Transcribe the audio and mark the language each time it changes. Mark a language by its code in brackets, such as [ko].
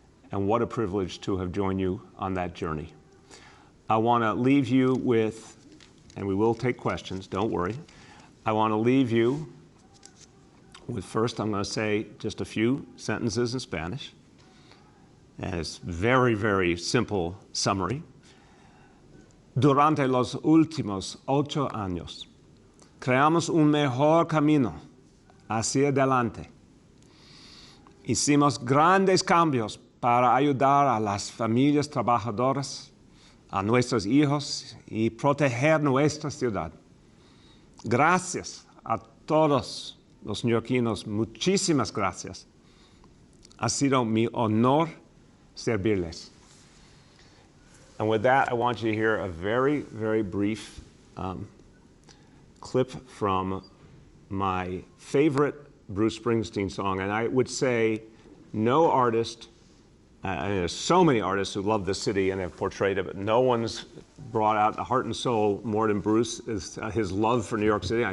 [en] And what a privilege to have joined you on that journey. I want to leave you with, and we will take questions, don't worry. I want to leave you with, first I'm going to say just a few sentences in Spanish. And it's very, very simple summary. [es] Durante los últimos 8 años, creamos un mejor camino hacia adelante. Hicimos grandes cambios para ayudar a las familias trabajadoras, a nuestros hijos y proteger nuestra ciudad. Gracias a todos los neoyorquinos, muchísimas gracias. Ha sido mi honor servirles. [en] And with that, I want you to hear a very, very brief clip from my favorite Bruce Springsteen song. And I would say no artist, and there's so many artists who love the city and have portrayed it, but no one's brought out the heart and soul more than Bruce, is his love for New York City.